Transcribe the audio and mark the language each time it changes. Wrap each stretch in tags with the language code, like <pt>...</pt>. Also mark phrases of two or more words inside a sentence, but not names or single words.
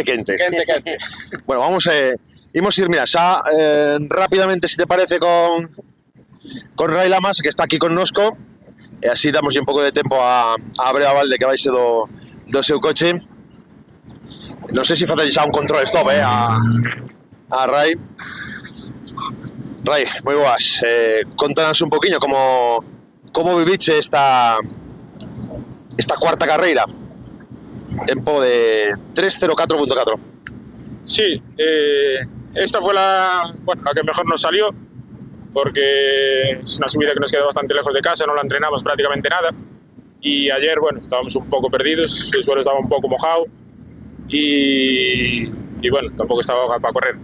<gl>Bueno, imos ir, mira, xa rápidamente, se te parece, con Ray Lamas, que está aquí connosco, e así damos un pouco de tempo a Breo Valde, que vai ser do seu coche. Non sei se facer xa un control stop, a Ray. Ray, moi boas. Contanos un poquinho como viviche esta cuarta carreira. Tempo de 3:04.4.</gl> <es>Sí, esta fue la que mejor nos salió. porque es una subida que nos queda bastante lejos de casa, no la entrenamos prácticamente nada. Y ayer, bueno, estábamos un poco perdidos, el suelo estaba un poco mojado y bueno, tampoco estaba para correr.</es>